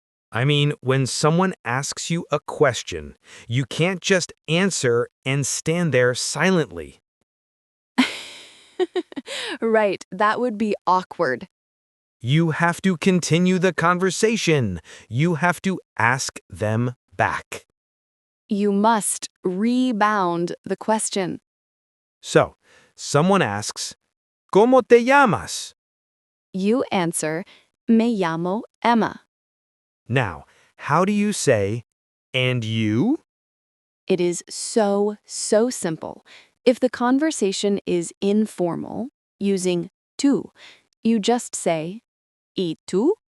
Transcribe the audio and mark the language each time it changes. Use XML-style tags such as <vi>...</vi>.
<en>I mean, when someone asks you a question, you can't just answer and stand there silently. Right, that would be awkward. You have to continue the conversation. You have to ask them back. You must rebound the question. So, someone asks,</en> <es>¿Cómo te llamas?</es> <en>You answer,</en> <es>Me llamo Emma.</es> <en>Now, how do you say, and you? It is so simple. If the conversation is informal, using tú, you just say,</en> <es>¿Y tú?</es>